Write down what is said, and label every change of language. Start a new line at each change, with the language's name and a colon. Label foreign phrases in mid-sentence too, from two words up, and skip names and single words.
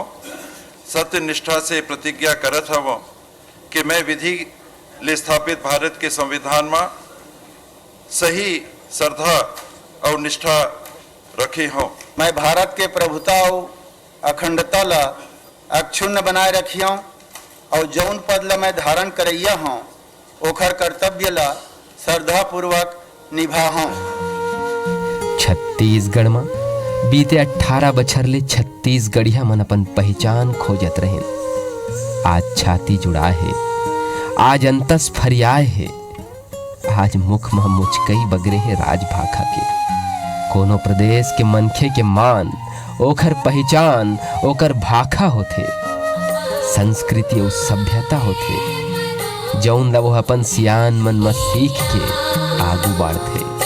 Chhattisgarhi: सत्य निष्ठा से प्रतिज्ञा करत हूँ कि मैं विधि ले स्थापित भारत के संविधान में सही श्रद्धा और निष्ठा रखी हूँ। मैं भारत के प्रभुता और अखंडता ला अक्षुण्ण बनाए रखी हूँ और जौन पद ला मैं धारण करैया हूँ ओखर कर्तव्य ला श्रद्धा पूर्वक निभा हूँ। छत्तीसगढ़ में बीते 18 बछर ले छत्तीसगढ़िया मन अपन पहचान खोजत रहे। आज छाती जुड़ा है, आज अंतस फरियाए है, आज मुख में मुचकई बगरे है राज भाखा के। कोनो प्रदेश के मनखे के मान ओखर पहचान ओकर भाखा होथे, संस्कृति और सभ्यता होथे जौन ला वो अपन सियान मन में सीख के आगू बढ़थे।